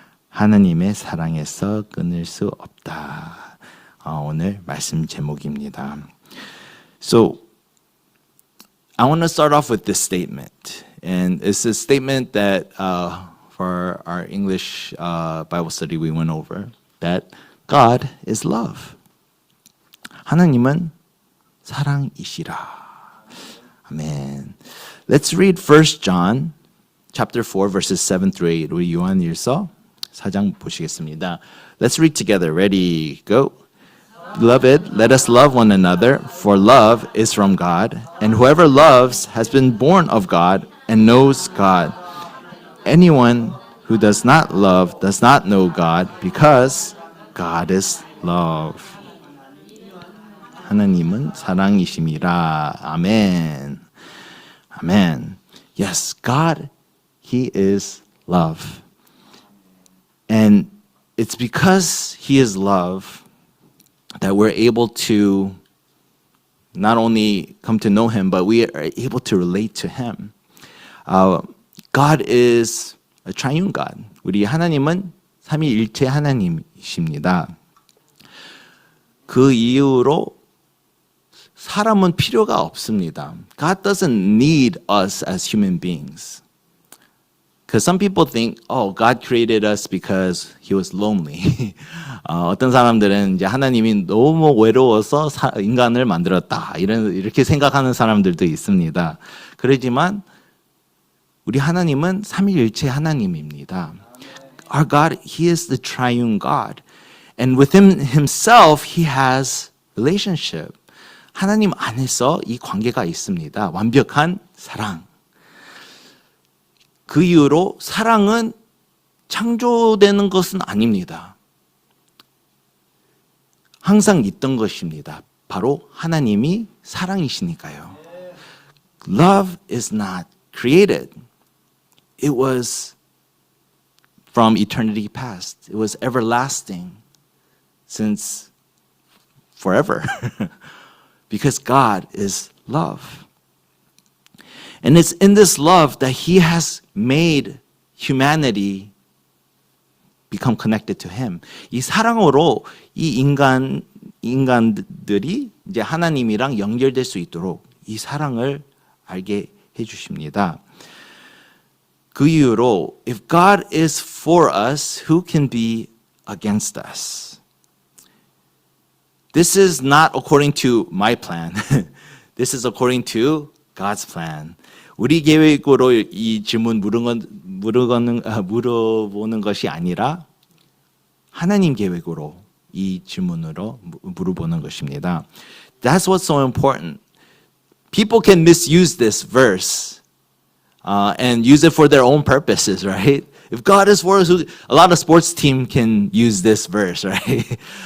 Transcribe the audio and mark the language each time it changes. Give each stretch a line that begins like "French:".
Korean: 하나님의 사랑에서 끊을 수 없다. 오늘 말씀 제목입니다.
English: So, I want to start off with this statement. And it's a statement that for our English Bible study we went over, that God is love.
Korean: 하나님은 사랑이시라. Amen.
English: Let's read 1 John chapter 4 verses 7 through 8.
Korean: 우리 요한일서 4장 보시겠습니다.
English: Let's read together. Ready, go. Beloved, let us love one another, for love is from God, and whoever loves has been born of God and knows God. Anyone who does not love does not know God, because God is love.
Korean: 하나님은 사랑이심이라.
English: Amen. Amen. Yes, God, He is love. And it's because He is love that we're able to not only come to know Him, but we are able to relate to Him. God is a triune God.
Korean: 우리 하나님은 삼위일체 하나님이십니다. 그 이유로 사람은 필요가 없습니다.
English: God doesn't need us as human beings. Because some people think, oh, God created us because He was lonely.
Korean: 어떤 사람들은 이제 하나님이 너무 외로워서 인간을 만들었다. 이렇게 생각하는 사람들도 있습니다. 그러지만 우리 하나님은 삼위일체 하나님입니다.
English: Our God, He is the triune God. And within Himself, He has relationship.
Korean: 하나님 안에서 이 관계가 있습니다. 완벽한 사랑. 그 이유로 사랑은 창조되는 것은 아닙니다. 항상 있던 것입니다. 바로 하나님이 사랑이시니까요.
English: Love is not created. It was from eternity past. It was everlasting since forever. Because God is love. And it's in this love that He has made humanity become connected to Him.
Korean: 이 사랑으로 이 인간들이 이제 하나님이랑 연결될 수 있도록 이 사랑을 알게 해주십니다. 그 이유로
English: if God is for us, who can be against us? This is not according to my plan. This is according to God's plan.
Korean: 우리 계획으로 이 질문 물어보는 것이 아니라 하나님 계획으로 이 질문으로 물어보는 것입니다.
English: That's what's so important. People can misuse this verse and use it for their own purposes, right? If God is for us, a lot of sports team can use this verse, right?